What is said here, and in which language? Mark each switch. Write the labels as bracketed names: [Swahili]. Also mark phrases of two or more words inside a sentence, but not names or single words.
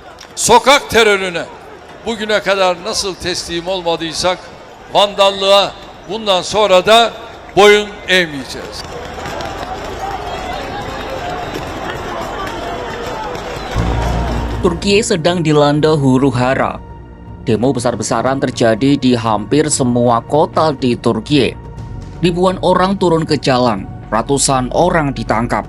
[Turkish] Sokak terörüne bugüne kadar nasıl teslim olmadıysak vandallığa bundan sonra da boyun eğmeyeceğiz. [Indonesian] Turki sedang dilanda huru-hara. Demo besar-besaran terjadi di hampir semua kota di Turki. Ribuan orang turun ke jalan, ratusan orang ditangkap.